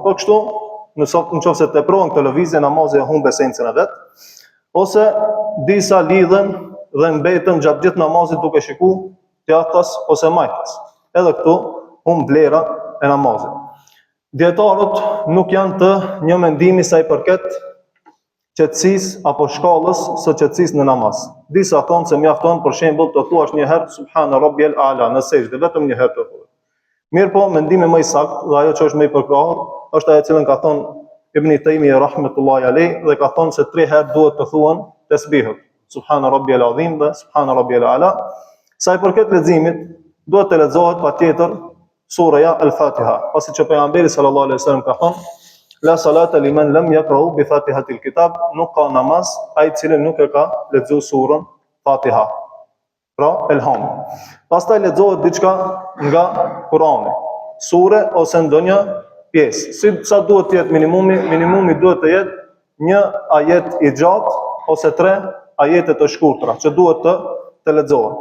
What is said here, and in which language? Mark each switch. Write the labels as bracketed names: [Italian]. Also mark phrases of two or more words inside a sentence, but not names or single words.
[Albanian] Po kështu, nëse tepron këtë lëvizje, namazi e humb esencën e vet, ose disa lidhen dhe mbeten gjatë gjithë namazit duke shikuar teatras ose majtas. Edhe këtu humb vlera e namazit. Dietarët nuk janë të një mendimi sa i përket qetësisë apo shkallës së qetësisë në namaz. Disa thonë se mjafton për shembull të thuash një herë [Arabic] سبحان ربي الأعلى [Albanian] në sejdë, vetëm një herë të thuash. Mirë po, mendimi më i saktë dhe ajo që është më i përkrahur është ajo që ka thonë Ibn Taymiyyah [Arabic] رحمة الله عليه, [Albanian] dhe ka thonë se 3 herë duhet të thuan tasbihut, [Arabic] سبحان ربي العظيم dhe سبحان ربي الأعلى. [Albanian] Sa i përket leximit, duhet të lexohet patjetër Suraja Al-Fatiha, pasi që pejgamberi [Arabic] صلى الله عليه وسلم [Albanian] ka thënë: [Arabic] لا صلاة لمن لم يقرأ بفاتحة الكتاب, [Albanian] nuk ka namaz ai i cili nuk e ka lexuar surën Fatiha. Pra, elham. Pastaj lexohet diçka nga Kurani, sure ose ndonjë pjesë. Sa duhet të jetë minimumi? Minimumi duhet të jetë një ajet i gjatë ose 3 ajete të shkurtra që duhet të lexohen.